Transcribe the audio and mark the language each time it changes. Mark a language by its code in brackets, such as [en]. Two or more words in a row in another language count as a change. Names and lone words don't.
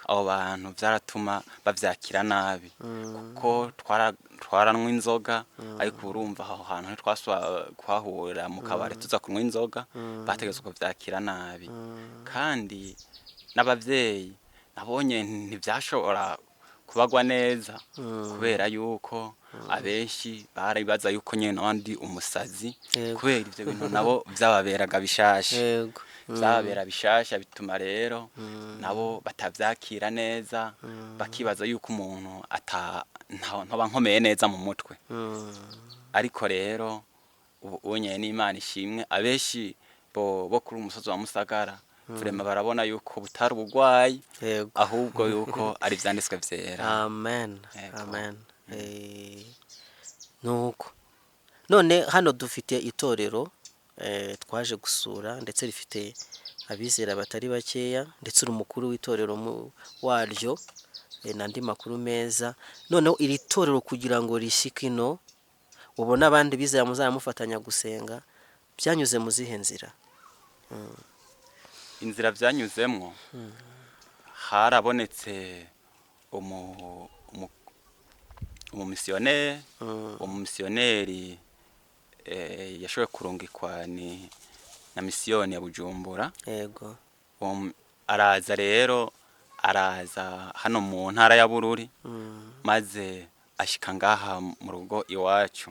[rn] Abo bantu byaratuma babyakira nabi, kuko twaranywa inzoga, ariko urumva aho hantu twahurira mu kabari tuza kunywa inzoga, bategetswe kubyakira nabi. Kandi n'ababyeyi nabonye ntibyashobora kubagwa neza, kubera yuko abenshi baribaza yuko nyene n'abandi umusazi, kubera ivyo bintu nabo byababeraga bishasha. Yego. Byababera bishasha, bituma rero nabo batavyakira neza, bakibaza yuko umuntu ntaba nkomeye neza mu mutwe. Ariko rero ubu unye n'Imana ishimwe, abenshi bo kuri umusozi wa Musagara vrema barabona yuko butari ubugwayi, ahubwo yuko ari vyanditswe vyera. Amen. Amen. Nuko none hano dufite itorero twaje gusura, ndetse rifite abizera batari bakeya, ndetse uri umukuru w'itorero waryo, n'andi makuru meza. Noneho iri torero kugira ngo rishike ino, ubona abandi bizera muzamufatanya gusenga, byanyuze mu zihe nzira? Inzira byanyuzemwo, harabonetse umumisiyoneri yashoboye kurungikwa na misiyoni ya Bujumbura. Yego. araza hano mu ntara ya Bururi, maze ashika ngaha mu rugo iwacu.